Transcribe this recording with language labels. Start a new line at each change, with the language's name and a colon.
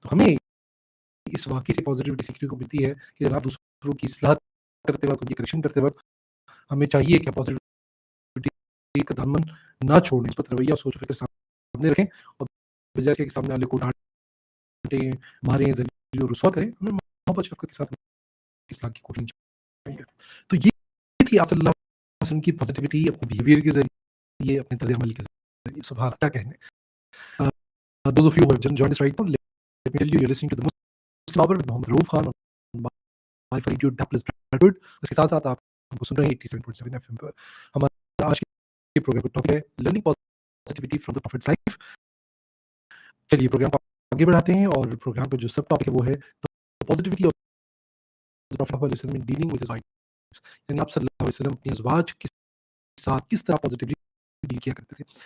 Urdu: تو ہمیں اس واقعے سے پازیٹیوٹی سیکھنے کو ملتی ہے کہ جناب دوسروں کی اصلاح کرتے وقت، ان کی کریکشن کرتے وقت ہمیں چاہیے کہ پازیٹیوٹی کا دامن نہ چھوڑیں، اس پر رویہ سوچ و فکر سامنے رکھیں، اور بجائے اس کے سامنے والے کو ڈانٹیں، ماریں، ذلیل و رسوا کریں، ہمیں محبت شفقت کے ساتھ اصلاح کی کوشش چاہیے. تو یہ تھی آپ صلی اللہ علیہ وسلم کی پازیٹیوٹی اپنے بیہیویئر کے ذریعے، اپنے طرز عمل کے ذریعے. سبحان اللہ کہنے.
English: Those of you who have joined us right now, let me tell you, you're listening to the Muslim Hour with Mohammed Rauf Khan on My For Radio Dapless Bradford.
Urdu: اس کے ساتھ ساتھ آپ ہم کو سن رہے ہیں 87.7 FM پر. ہمارا آج کے پروگرام کا ٹاپک ہے
English: Learning positivity from the prophet's life.
Urdu: چلیے پروگرام کو آگے بڑھاتے ہیں، اور پروگرام کا جو سب ٹاپک ہے وہ ہے
English: positivity of the prophet
Urdu: صلی اللہ علیہ وسلم
English: in dealing with his wife,
Urdu: یعنی آپ صلی اللہ علیہ وسلم اپنی ازواج کے ساتھ کس طرح پازیٹیولی ڈیل کیا کرتے تھے.